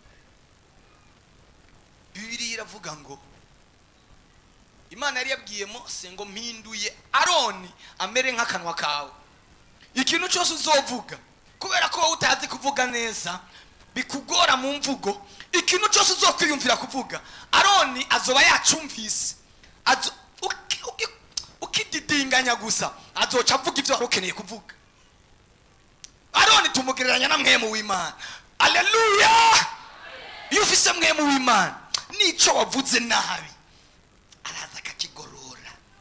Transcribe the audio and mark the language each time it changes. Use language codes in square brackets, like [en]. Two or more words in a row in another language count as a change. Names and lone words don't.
[rn] Bibiliya iravuga ngo Imana yari yabwiye Mose ngo mpinduye Aroni amere nk'akanwa kawe. Ikintu cyose uzovuga, kubera ko wowe utazi kuvuga neza, bikugora mu mvugo, ikintu cyose uzokwiyumvira kuvuga, Aroni azoba yacumvise. Ukididinganya gusa azoca avuga ibyo wari ukeneye kuvuga. Aroni tumugereranya na mwemu w'Imana. Haleluya. Iyo ufise mwemu w'Imana, nico wavuze nabi araza akakigorora.